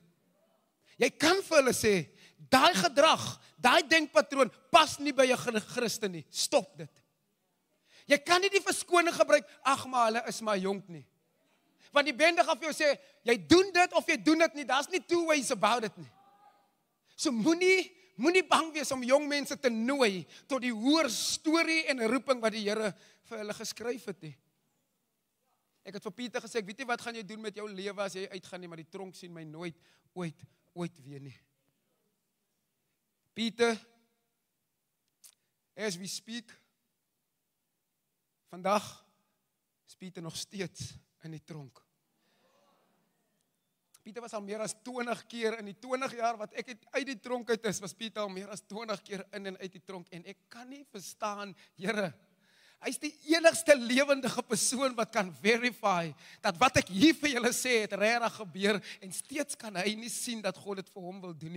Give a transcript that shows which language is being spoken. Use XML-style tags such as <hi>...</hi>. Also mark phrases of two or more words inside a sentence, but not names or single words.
<af>Jy kan vir hulle sê, daai gedrag, daai denkpatroon pas nie by 'n Christen nie. Stop dit. Jy kan nie die verskoning gebruik, ag maar hulle is maar jonk nie. Want die bende gaan vir jou sê, jy doen dit of jy doen dit nie, daar's nie</af> <en>two ways about it</en> <af>nie. So moenie bang wees om jong mense te nooi tot die hoër storie en roeping wat die Here vir hulle geskryf het nie. Ek het vir Pieter gesê, ek weet nie wat gaan jy doen met jou lewe as jy uitgaan nie, maar die tronk sien my nooit, ooit weer nie.</af> <en>Pieter, as we speak,</en> <af>vandag is Pieter nog steeds in die tronk. Pieter was al meer as 20 keer in die 20 jaar wat ek uit die tronk uit is, was Pieter al meer as 20 keer in en uit die tronk. En ek kan nie verstaan, Here, hy is die enigste lewendige persoon wat kan verify dat wat ek hier vir julle sê het regtig gebeur en steeds kan hy nie sien dat God dit vir hom wil doen nie.</af>